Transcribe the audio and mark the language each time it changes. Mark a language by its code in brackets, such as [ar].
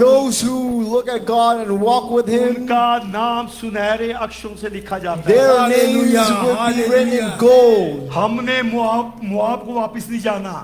[en] Those who look at God and walk with Him, [hi] उनका नाम सुनहरे अक्षरों से लिखा जाता [en] their [hi] है। [en] names will be written in gold. [hi] हमने मुआब को वापस नहीं जाना।